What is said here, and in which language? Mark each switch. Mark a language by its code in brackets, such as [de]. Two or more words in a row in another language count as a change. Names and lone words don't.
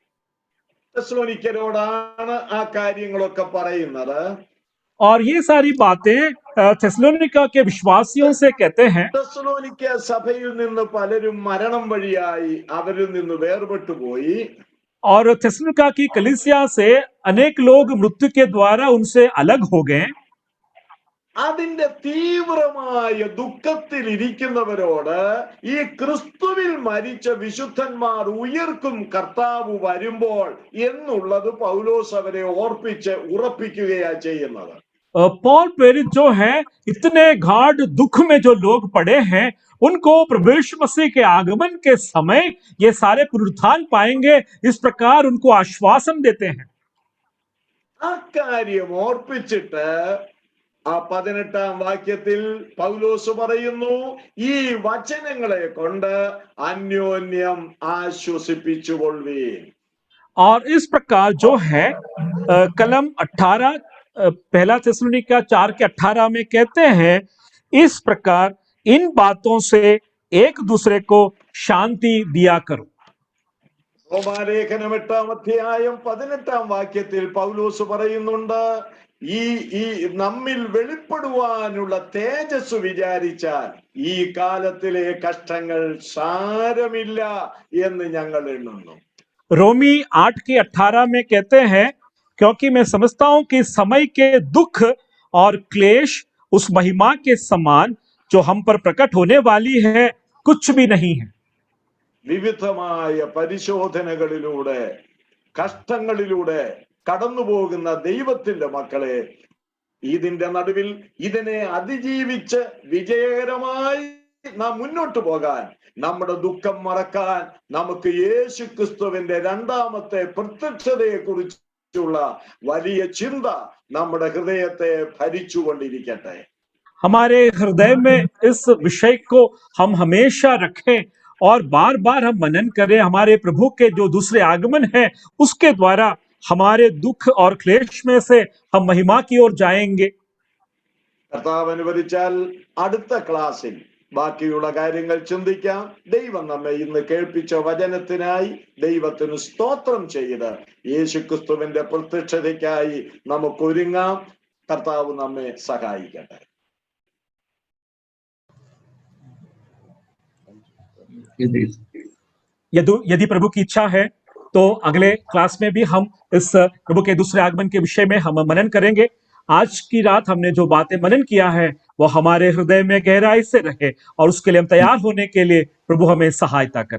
[ml] തെസ്സലോനിക്കരോടാണ് ആ കാര്യങ്ങളൊക്കെ പറയുന്നത്. [hi] और ये सारी बातें थिस्सलुनीका के विश्वासियों से कहते हैं। [ml] തെസ്സലോനിക്ക സഭയിൽ നിന്ന് പലരും മരണം വഴിയായി അവരിൽ നിന്ന് വേർപെട്ടു പോയി. [hi] और थिस्सलुनीका की कलीसिया से अनेक लोग मृत्यु के द्वारा उनसे अलग हो गए। [ml] അതിന്റെ തീവ്രമായ ദുഃഖത്തിൽ ഇരിക്കുന്നവരോട് ഈ ക്രിസ്തുവിൽ മരിച്ച വിശുദ്ധന്മാർ ഉയർക്കും കർത്താവ് വരുമ്പോൾ എന്നുള്ളത് പൗലോസ് അവരെ ഓർപ്പിച്ച് ഉറപ്പിക്കുകയാ ചെയ്യുന്നത്. [hi] पॉल प्रेरित जो है, इतने गाढ़ दुख में जो लोग पड़े हैं उनको प्रभु यीशु मसीह के आगमन के समय ये सारे पुनरुत्थान पाएंगे, इस प्रकार उनको आश्वासन देते हैं। [ml] ആ കാര്യം ഓർപ്പിച്ചിട്ട് ആ 18-ാം വാക്യത്തിൽ പൗലോസ് പറയുന്നു, ഈ വചനങ്ങളെ കൊണ്ട് അന്യോന്യം ആശ്വസിപ്പിച്ചുകൊള്ളുവീൻ. [hi] और इस प्रकार जो है कलम 18 पहला थिस्सलुनीका 4 के 18 में कहते हैं, इस प्रकार इन बातों से एक दूसरे को शांति दिया करो। [ml] റോമാലേഖനം 8-ാം അധ്യായം 18-ാം വാക്യത്തിൽ പൗലോസ് പറയുന്നുണ്ട്, ഈ നമ്മിൽ വെളിപ്പെടുവാനുള്ള തേജസ് വിചാരിച്ചാൽ ഈ കാലത്തിലെ കഷ്ടങ്ങൾ സാരമില്ല എന്ന് ഞങ്ങൾ എണ്ണുന്നു. [hi] रोमी 8 के 18 में कहते हैं, क्योंकि मैं समझता हूं कि समय के दुख और क्लेश उस महिमा के समान जो हम पर प्रकट होने वाली है कुछ भी नहीं है। [ml] വിവിധമായ പരിശോധനകളിലൂടെ കഷ്ടങ്ങളിലൂടെ കടന്നു പോകുന്ന ദൈവത്തിന്റെ മക്കളെ, ഇതിന്റെ നടുവിൽ ഇതിനെ അതിജീവിച്ച് വിജയകരമായി നാം മുന്നോട്ട് പോകാൻ, നമ്മുടെ ദുഃഖം മറക്കാൻ നമുക്ക് യേശു ക്രിസ്തുവിന്റെ രണ്ടാമത്തെ പ്രത്യക്ഷതയെ കുറിച്ചുള്ള വലിയ ചിന്ത നമ്മുടെ ഹൃദയത്തെ ഭരിച്ചുകൊണ്ടിരിക്കട്ടെ. [hi] हमारे हृदय में इस विषय को हम हमेशा रखें और बार बार हम मनन करें, हमारे प्रभु के जो दूसरे आगमन है उसके द्वारा हमारे दुख और क्लेश में से हम महिमा की ओर जाएंगे। [ml] കർത്താവ് അനുവദിച്ചാൽ അടുത്ത ക്ലാസ്സിൽ ബാക്കിയുള്ള കാര്യങ്ങൾ ചിന്തിക്കാം. ദൈവം നമ്മെ ഇന്ന് കേൾപ്പിച്ച വചനത്തിനായി ദൈവത്തിന് സ്തോത്രം ചെയ്ത് യേശുക്രിസ്തുവിന്റെ പ്രത്യക്ഷതയ്ക്കായി നമുക്ക് ഒരുങ്ങാം. കർത്താവ് നമ്മെ സഹായിക്കട്ടെ. [hi] यदि प्रभु की इच्छा है तो अगले क्लास में भी हम इस प्रभु के दूसरे आगमन के विषय में हम मनन करेंगे। आज की रात हमने जो बातें मनन किया है वो हमारे हृदय में गहराई से रहे और उसके लिए हम तैयार होने के लिए प्रभु हमें सहायता करे।